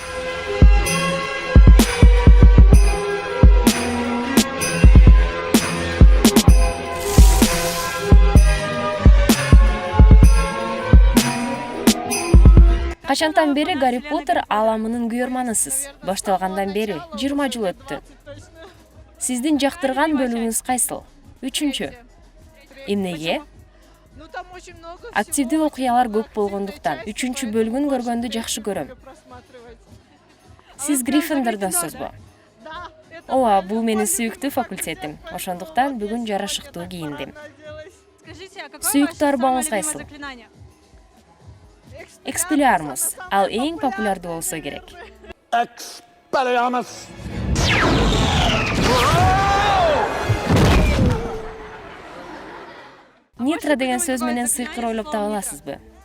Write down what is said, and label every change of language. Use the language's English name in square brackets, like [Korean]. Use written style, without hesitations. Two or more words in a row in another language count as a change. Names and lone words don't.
[Kyrgyz] Качантан бери Гарри Поттер ааламынын күйөрманысыз? Башталгандан бери 20 жыл өттү. Сиздин жактырган бөлүгүңүз кайсыл? 3-чү. Эмнеге? [Russian] Ну там очень много. [Kyrgyz] Активдүү окуялар көп болгондуктан 3-чү бөлүгүн көргөндү жакшы көрөм. Сиз Гриффиндордонсузбу? [Russian] Да. [Kyrgyz] Ооба, бул менин сүйүктүү факультетим. Ошондуктан бүгүн жарашыктуу кийиндим. [Russian] Скажите, а какое [Kyrgyz] Сүйүктүү [Russian] ваше самое [Kyrgyz] арбооңуз [Russian] любимое [Kyrgyz] кайсыл? [Russian] заклинание? Экспеллиармус. [Kyrgyz] Ал эң популярдуу болсо керек. Expelliarmus! Нитро деген сөз менен сыйкыр ойлоп таба аласызбы?